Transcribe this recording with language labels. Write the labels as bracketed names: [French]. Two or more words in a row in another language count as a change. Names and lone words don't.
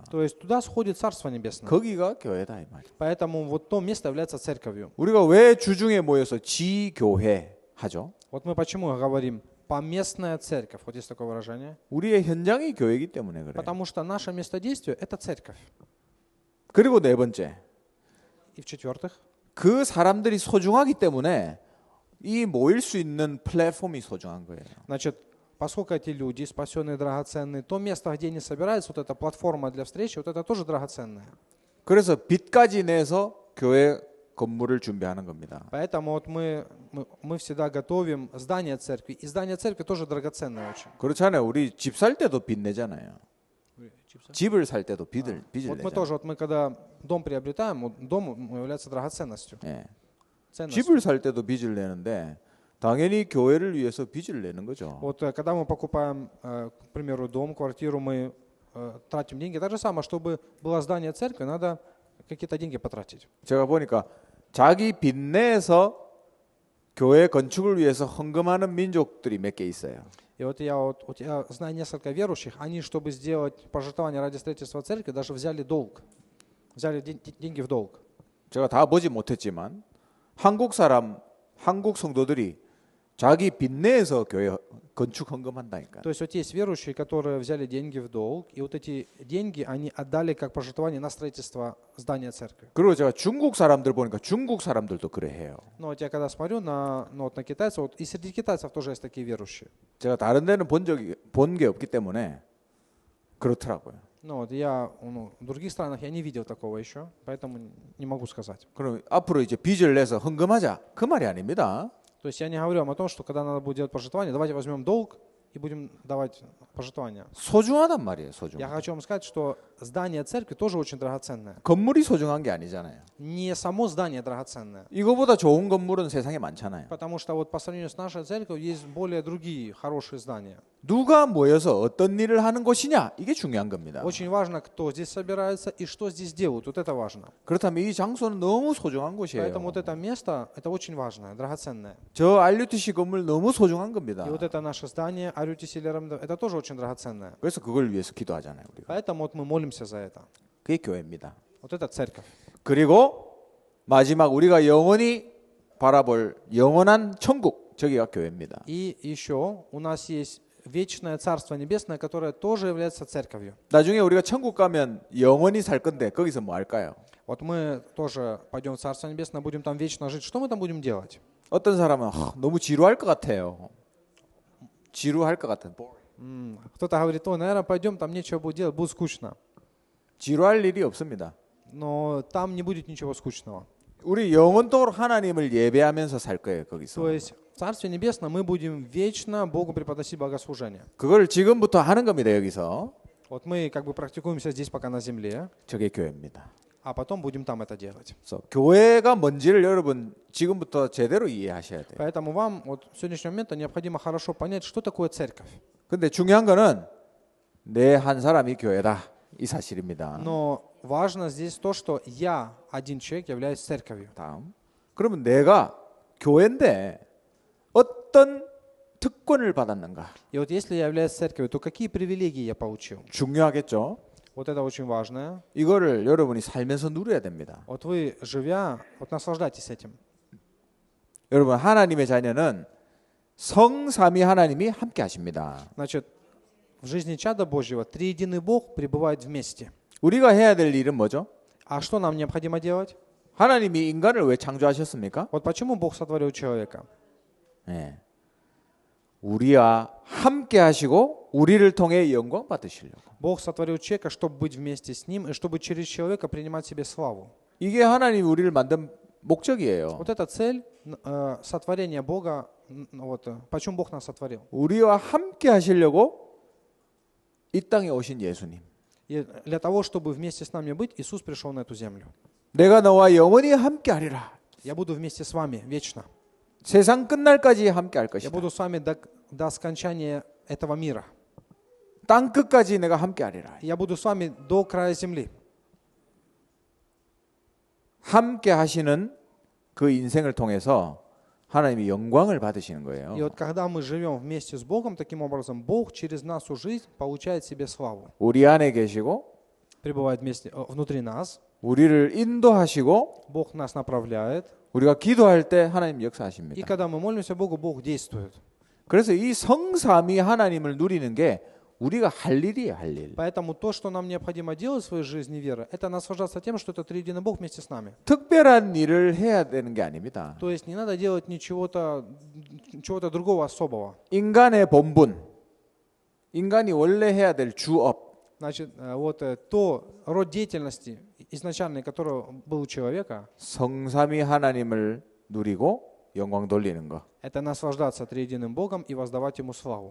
[Russian] То есть туда сходит Царство Небесное. [Korean] 거기가 교회다 이 말이에요. [Russian] Поэтому вот то место является церковью. [Korean] 우리가 왜 주중에 모여서 지교회 하죠? [Russian] Вот мы почему говорим поместная церковь, вот есть такое выражение. [Korean] 우리의 현장이 교회이기 때문에 그래요. [Russian] Потому что наше место действия – это церковь. [Korean] 그리고 네 번째, [Russian] И в-четвертых, [Korean] 그 사람들이 소중하기 때문에 이 모일 수 있는 플랫폼이 소중한 거예요. [Russian] значит, поскольку эти люди, спасенные, драгоценные, то место, где они собираются, вот эта платформа для встречи, вот это тоже драгоценное. [Korean] 그래서 빚까지 내서 교회 건물을 준비하는 겁니다. [Russian] Поэтому вот мы всегда готовим здание церкви. И здание церкви тоже драгоценное очень. [Korean] 그렇잖아요. 우리 집 살 때도 빚 내잖아요. 집을 살 때도 빚을 [Russian] Вот мы [Korean] 내잖아요. [Russian] тоже, мы когда дом приобретаем, вот дом является драгоценностью. [Korean] 예. [Russian] Ценностью. [Korean] 집을 살 때도 빚을 내는데 당연히 교회를 위해서 빚을 내는 거죠. [Russian] Вот когда мы покупаем, к примеру, дом, квартиру, мы тратим деньги. Так же самое, чтобы было здание церкви, надо какие-то деньги потратить. [Korean] 제가 보니까 자기 빚 내서 교회 건축을 위해서 헌금하는 민족들이 몇 개 있어요. [Russian] И вот я знаю несколько верующих, они, чтобы сделать пожертвование ради строительства церкви, даже взяли долг. Взяли деньги в долг. [Korean] 제가 다 보지 못했지만 한국 성도들이 자기 빚 내서 교회 건축 헌금한다니까. [Russian] То есть вот есть верующие, которые взяли деньги в долг, и вот эти деньги они отдали как пожертвование на строительство здания церкви. [Korean] 그리고 제가 중국 사람들 보니까 중국 사람들도 그래 해요. [Russian] Но вот я когда смотрю на китайцев, вот и среди китайцев тоже есть такие верующие. [Korean] 제가 다른 데는 본 게 없기 때문에 그렇더라고요. [Russian] Но вот я в других странах я не видел такого еще, поэтому не могу сказать. [Korean] 그럼 앞으로 이제 빚을 내서 헌금하자 그 말이 아닙니다. [Russian] То есть я не говорю вам о том, что когда надо будет делать пожертвование, давайте возьмем долг и будем давать пожертвования. [Korean] 소중하단 말이에요. [Russian] Я [Korean] 소중. [Russian] хочу вам сказать, что здание церкви тоже очень драгоценное. [Korean] 건물이 소중한 게 아니잖아요. [Russian] Не само здание драгоценное. [Korean] 이거보다 좋은 건물은 세상에 많잖아요. [Russian] Потому что вот по сравнению с нашей церковью есть более другие хорошие здания. [Korean] 누가 모여서 어떤 일을 하는 곳이냐 이게 중요한 겁니다. [Russian] Очень важно, кто здесь собирается и что здесь делают. Вот это важно. [Korean] 그렇다면 이 장소는 너무 소중한 곳이에요. [Russian] Поэтому вот это место, это очень важное, драгоценное. [Korean] 저 RUTC 건물 너무 소중한 겁니다. [Russian] И вот это наше здание, RUTC, это тоже очень драгоценное. [Korean] 그래서 그걸 위해서 기도하잖아요. 우리가. [Russian] Поэтому вот мы молимся за это. [Korean] 그게 교회입니다. [Russian] Вот это церковь. [Korean] 그리고 마지막 우리가 영원히 바라볼 영원한 천국 저기가 교회입니다. [Russian] И еще у нас есть вечное Царство Небесное, которое тоже является церковью. [Korean] 나중에 우리가 천국 가면 영원히 살 건데 거기서 뭐 할까요? [Russian] Вот мы тоже пойдем в Царство Небесное, будем там вечно жить. Что мы там будем делать? [Korean] 어떤 사람은 너무 지루할 것 같아요. 지루할 것 같은. [Russian] Кто-то говорит, наверное, пойдем, там нечего будет делать, будет скучно. [Korean] 지루할 일이 없습니다. [Russian] Но там не будет ничего скучного. [Korean] 우리 영원토록 하나님을 예배하면서 살 거예요, 거기서. [Russian] То есть в Царстве Небесном мы будем вечно Богу преподносить богослужение. [Korean] 그걸 지금부터 하는 겁니다, 여기서. [Russian] Вот мы как бы практикуемся здесь пока на земле, [Korean] 저게 교회입니다. [Russian] а потом будем там это делать. [Korean] 그래서 교회가 뭔지를 여러분 지금부터 제대로 이해하셔야 돼요. [Russian] Поэтому вам вот в сегодняшний момент необходимо хорошо понять, что такое церковь. [Korean] 근데 중요한 거는 내 한 사람이 교회다 이 사실입니다. [Russian] Но важно здесь то, что я, один человек, являюсь церковью. [Korean] 다음. 그러면 내가 교회인데 어떤 특권을 받았는가? [Russian] И вот если я являюсь церковью, то какие привилегии я получил? [Korean] 중요하겠죠? [Russian] Вот это очень важно. [Korean] 이거를 여러분이 살면서 누려야 됩니다. [Russian] Вот вы, живя, вот наслаждайтесь этим. [Korean] 여러분 하나님의 자녀는 성삼위 하나님이 함께 하십니다. [Russian] Значит, в жизни чада Божьего триединый Бог пребывает вместе. [Korean] 우리가 해야 될 일은 뭐죠? [Russian] А что нам необходимо делать? [Korean] 하나님이 인간을 왜 창조하셨습니까? [Russian] Вот почему Бог сотворил человека? [Korean] 예. 우리와 함께 하시고 우리를 통해 영광 받으시려고. [Russian] Бог сотворил человека, чтобы быть вместе с ним и чтобы через человека принимать себе славу. [Korean] 이게 하나님이 우리를 만든 목적이에요. [Russian] Вот эта цель сотворения Бога, вот, почему Бог нас сотворил. [Korean] 우리와 함께 하시려고 이 땅에 오신 예수님. [Russian] И для того, чтобы вместе с нами быть, Иисус пришел на эту землю. [Korean] 내가 너와 영원히 함께 하리라. [Russian] Я буду вместе с вами вечно. [Korean] 세상 끝날까지 함께 할 [Russian] Я [Korean] 것이다. [Russian] буду с вами до скончания этого мира. [Korean] 땅 끝까지 내가 함께 하리라. [Russian] Я буду с вами до края земли. [Korean] 함께 하시는 그 인생을 통해서 하나님이 영광을 받으시는 [Russian] И [Korean] 거예요. [Russian] вот когда мы живем вместе с Богом, таким образом, Бог через нашу жизнь получает себе славу. [Korean] 우리 안에 계시고 [Russian] Пребывает вместе, внутри нас. [Korean] 우리를 인도하시고 [Russian] Бог нас направляет. [Korean] 우리가 기도할 때 하나님 [Russian] И [Korean] 역사하십니다. [Russian] когда мы молимся Богу, Бог действует. [Korean] 그래서 이 성삼위 하나님을 누리는 게 우리가 할 일이에요, 할 일. [Russian] Поэтому то, что нам необходимо делать в своей жизни веры, это наслаждаться тем, что это триединый Бог вместе с нами. [Korean] 특별한 일을 해야 되는 게 아닙니다. [Russian] То есть не надо делать чего-то другого особого. [Korean] 인간의 본분, 인간이 원래 해야 될 주업, [Russian] Значит, вот то род деятельности изначальный, который был у человека, [Korean] 성삼위 하나님을 누리고 영광 돌리는 거. [Russian] это наслаждаться триединым Богом и воздавать Ему славу.